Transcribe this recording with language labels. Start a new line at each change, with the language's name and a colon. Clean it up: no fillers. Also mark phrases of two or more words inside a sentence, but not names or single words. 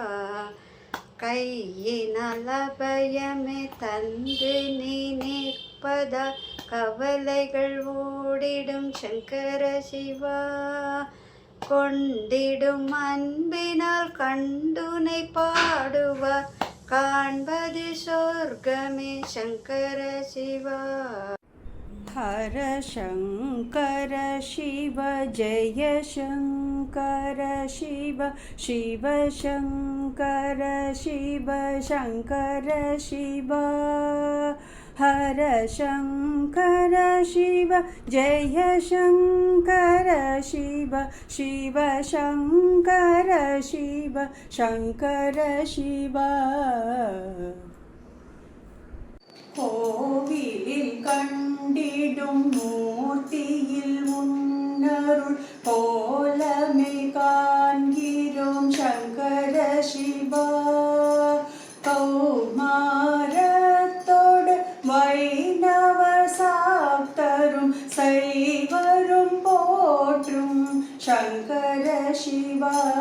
Tamil: கையினால் அபயமே தந்து நீ நிற்பதா கவலைகள் ஓடிடும் சங்கர சிவா. கொண்டிடும் அன்பினால் கண்டுனை பாடுவார் காண்பது சொர்க்கமே சங்கர சிவா.
Sanskrit: हर शङ्कर शिव जय शङ्कर शिव शिव शङ्कर शिव शङ्कर शिव. हर शङ्कर शिव जय शङ्कर शिव शिव शङ्कर शिव शङ्कर शिव.
Tamil: கோவிலில் கண்டிடும் மூர்த்தியில் உன்னருள் கோலமே காண்கிறோம் சங்கர சிவா. கௌமாரத்தோடு வைணவ சாப்தரும் சைவரும் போற்றும் சங்கர சிவா.